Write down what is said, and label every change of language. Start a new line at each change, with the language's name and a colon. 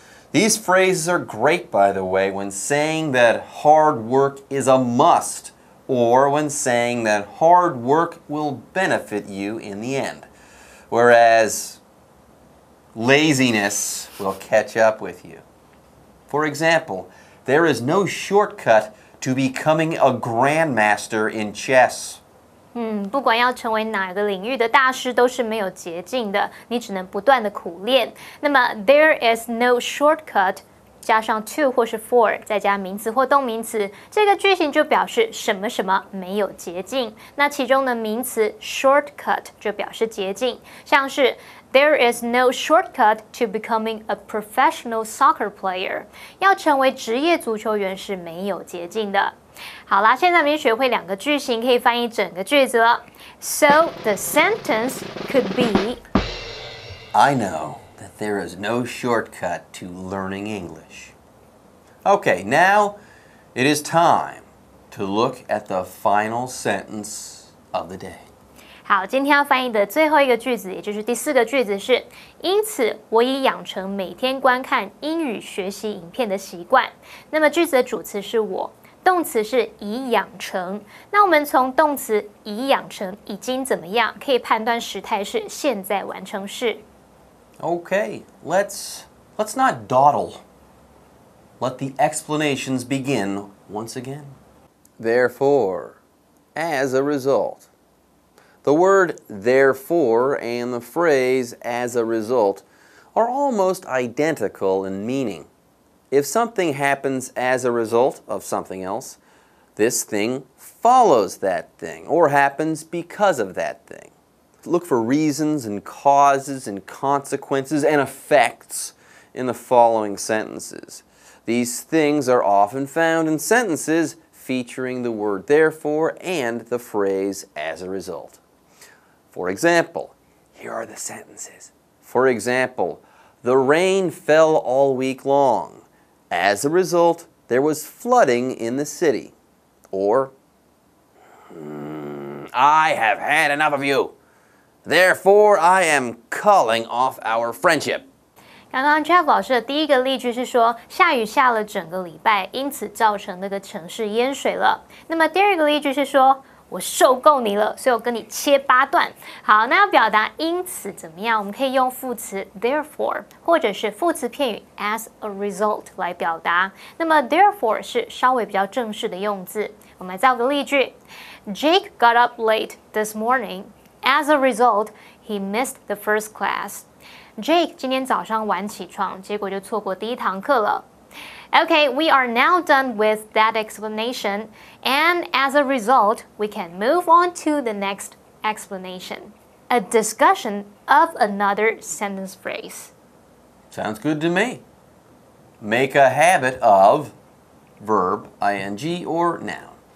English: These phrases are great, by the way, when saying that hard work is a must, or when saying that hard work will benefit you in the end. Whereas laziness will catch up with you. For example, there is no shortcut to becoming a grandmaster in chess.
Chinese: 不管要成为哪个领域的大师都是没有捷径的，你只能不断的苦练。那么
English: there is no shortcut
Chinese: 加上 to 或是 for 再加名词或动名词，这个句型就表示什么什么没有捷径。那其中的名词
English: shortcut
Chinese: 就表示捷径，像是
English: There is no shortcut to becoming a professional soccer player.
Chinese: 要成为职业足球员是没有捷径的。好啦，现在我们已经学会2个句型，可以翻译整个句子了。
English: So the sentence could be, I know that there is no shortcut to learning English. Okay, now it is time to look at the final sentence of the day.
Chinese: 好，今天要翻译的最后一个句子，也就是第4个句子是，因此我已养成每天观看英语学习影片的习惯。那么句子的主词是我，动词是已养成。那我们从动词已养成已经怎么样，可以判断时态是现在完成式。
English: Okay, let's not dawdle. Let the explanations begin once again. Therefore, as a result. The word therefore and the phrase as a result are almost identical in meaning. If something happens as a result of something else, this thing follows that thing or happens because of that thing. Look for reasons and causes and consequences and effects in the following sentences. These things are often found in sentences featuring the word therefore and the phrase as a result. For example, here are the sentences. For example, the rain fell all week long. As a result, there was flooding in the city. Or, I have had enough of you. Therefore, I am calling off our friendship.
Chinese: 刚刚 Jeff 老师的第一个例句是说，下雨下了整个礼拜，因此造成那个城市淹水了。那么第2个例句是说，我受够你了，所以我跟你切8段。好，那要表达因此怎么样？我们可以用副词 therefore， 或者是副词片语
English: as a result
Chinese: 来表达。那么 therefore 是稍微比较正式的用字。我们来造个例句
English: ：Jake got up late this morning. As a result, he missed the first class.
Chinese: Jake 今天早上晚起床，结果就错过第1堂课了。
English: Okay, we are now done with that explanation, and as a result, we can move on to the next explanation, a discussion of another sentence phrase. Sounds good to me. Make a habit of verb, ing, or noun.